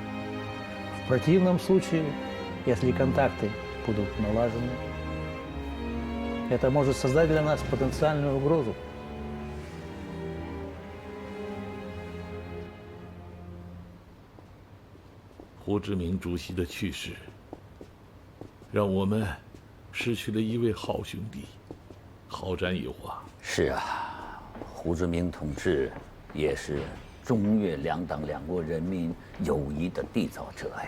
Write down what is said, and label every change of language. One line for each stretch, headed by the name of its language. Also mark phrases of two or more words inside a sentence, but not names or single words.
Russian: В противном случае, если контакты будут налажены, это может создать для нас потенциальную угрозу.
Chinese: Ху Зhi Ming主席的去世，让我们失去了一位好兄弟，好战友啊！是啊，胡志明同志也是中越两党两国人民友谊的缔造者呀。